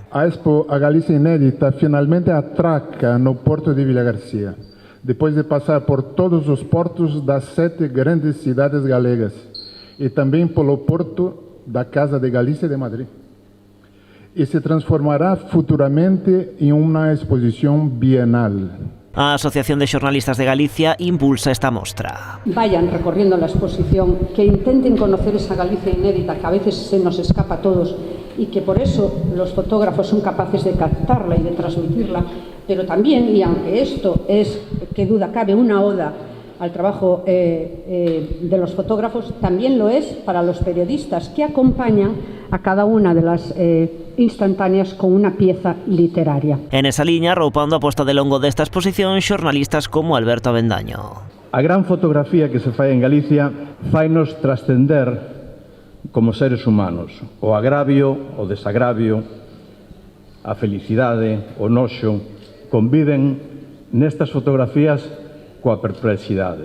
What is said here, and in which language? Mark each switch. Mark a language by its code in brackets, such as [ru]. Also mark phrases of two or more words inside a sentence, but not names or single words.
[gl] A Expo A Galicia Inédita finalmente atraca no porto de Vilagarcía, depois de pasar por todos os portos das 7 grandes cidades galegas e tamén polo porto da Casa de Galicia de Madrid. E se transformará futuramente [es] en una [gl] exposición bienal. A Asociación de Xornalistas de Galicia impulsa esta mostra. [es] Vayan recorriendo la exposición, que intenten conocer esa Galicia inédita que a veces se nos escapa a todos y que por eso los fotógrafos son capaces de captarla y de transmitirla, pero también, y aunque esto es, que duda cabe, una oda al trabajo de los fotógrafos, también lo es para los periodistas que acompañan a cada una de las instantáneas con una pieza literaria. [gl] En esa liña, roupando a posta de longo desta exposición, xornalistas como Alberto Avendaño. A gran fotografía que se fai en Galicia fainos trascender como seres humanos. O agravio, o desagravio, a felicidade, o noxo, conviven nestas fotografías coa perplexidade.